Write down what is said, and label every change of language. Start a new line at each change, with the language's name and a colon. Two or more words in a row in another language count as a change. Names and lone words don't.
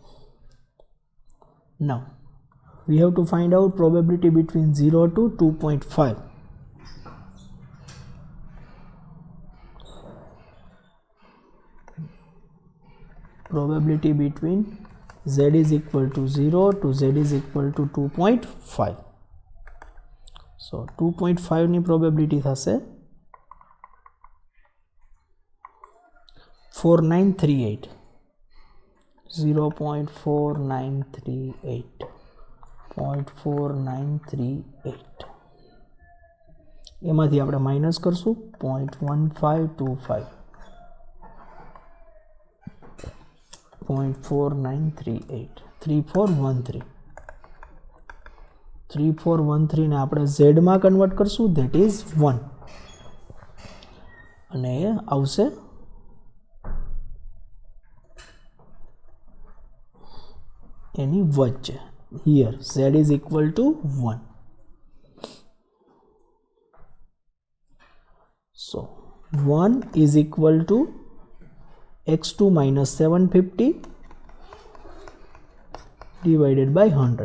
English: Now we have to find out probability between 0 to 2.5. Probability between z is equal to 0 to z is equal to 2.5.
Gujarati: So 2.5 ની probability થશે 4938. 0.4938. 0.4938. એમાંથી આપણે માઇનસ કરશું 0.1525. 0.4938 3413 3413 ને આપણે z માં કન્વર્ટ કરશું,
English: that is
Gujarati: 1 અને આવશે એની વચ્ચે.
English: here z is equal to 1. so 1 is equal to x2 minus 750 divided by 100.